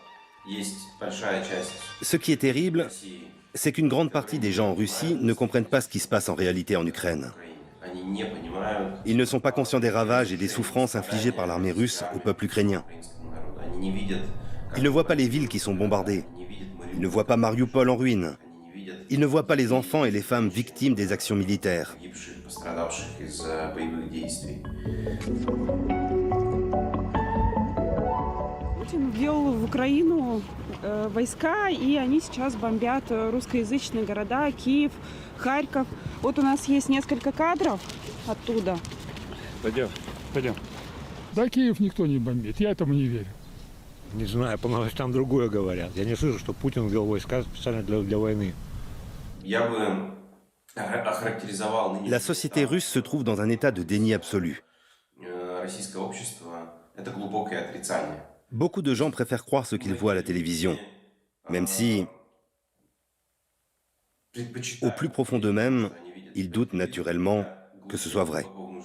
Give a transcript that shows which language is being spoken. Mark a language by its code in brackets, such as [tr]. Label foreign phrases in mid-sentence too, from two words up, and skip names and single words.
[fr] Ce qui est terrible, c'est qu'une grande partie des gens en Russie ne comprennent pas ce qui se passe en réalité en Ukraine. Ils ne sont pas conscients des ravages et des souffrances infligées par l'armée russe au peuple ukrainien. Ils ne voient pas les villes qui sont bombardées. Ils ne voient pas Mariupol en ruine. Ils ne voient pas les enfants et les femmes victimes des actions militaires. [ru] Путин ввел в Украину войска, и они сейчас бомбят русскоязычные города, Киев, Харьков. Вот у нас есть несколько кадров оттуда. Пойдем. Да, Киев никто не бомбит, я этому не верю. Не знаю, по новостям другое говорят. Я не слышу, что Путин ввел войска специально для войны. [fr] La société russe se trouve dans un état de déni absolu. Beaucoup de gens préfèrent croire ce qu'ils voient à la télévision, même si, au plus profond d'eux-mêmes, ils doutent naturellement que ce soit vrai.